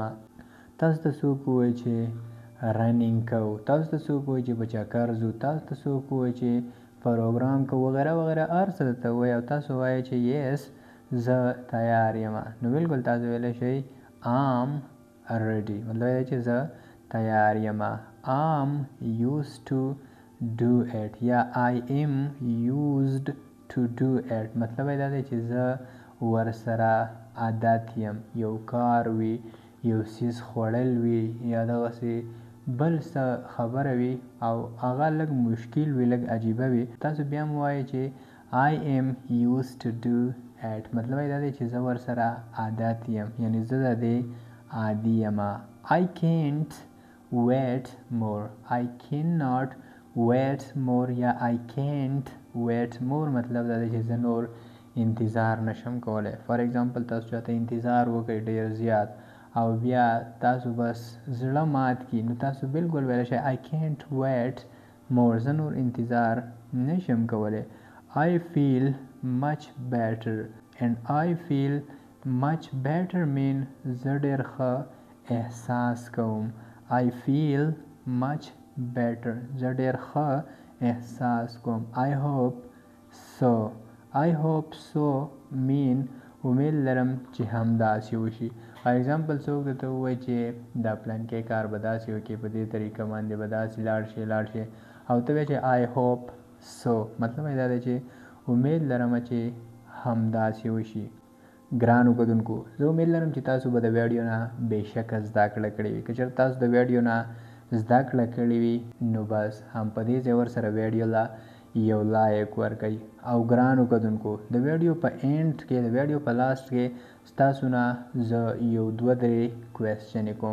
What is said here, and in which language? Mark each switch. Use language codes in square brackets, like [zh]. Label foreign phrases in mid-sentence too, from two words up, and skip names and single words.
[ps] تاسو ته څوک ووایي چې رننګ کوو تاسو ته څوک ووایي چې په چکر ځو تاسو ته څوک ووایي چې پروګرام کوو وغیره وغیره هر څه درته ووایي او تاسو وایئ چې یس زه تیار یم نو بالکل تاسو ویلی شئ [en] am ready [ps] مطلب یې چې زه تیار یم. [en] am used to do it یا I am used to do it [ps] مطلب یې دا دی چې زه ورسره عادت یم. یو کار وي یو څیز خوړل وي یا دغسې بل څه خبره وي او هغه لږ مشکل وي لږ عجیبه وي تاسو بیا هم وایئ چې [en] I am used to do it [ps] مطلب یې دا دی چې زه ورسره عادت یم یعنې زه د دې عادي یم. [en] I can't wait more I cannot wait more یا I can't wait more [ps] مطلب دا دی چې زه نور انتظار نشم کولی. [en] for example [ps] تاسو چاته انتظار وکړئ ډېر زیات او بیا تاسو بس زړه مات کړي نو تاسو بالکل ویلی شئ [en] I can't wait more [ps] زه نور انتظار نشم کولی. [en] I feel much better and I feel much better mean [ps] زه ډېر ښه احساس کوم. [en] I feel much better [ps] زه ډېر ښه احساس کوم. [en] I hope so mean [ps] امید لرم چې همداسې وشي. [en] for example [ps] څوک درته ووایي چې دا پلانکی کار به داسې وکړي په دې طریقه باندې به داسې لاړ شي او ته وایې چې [en] I hope so [ps] مطلب یې دا دی چې امید لرم چې همداسې وشي. ګرانو کتونکو زه امید لرم چې تاسو به د ویډیو نه بېشکه زده کړه کړې وي. که چېرته تاسو د ویډیو نه زده کړه کړې وي نو بس هم په دې ځای ورسره ویډیو له یو لایک ورکړئ او ګرانو کتونکو د ویډیو په اینډ کې د ویډیو په لاست کې ستاسو نه زه یو 2-3 کوېسچنې کوم.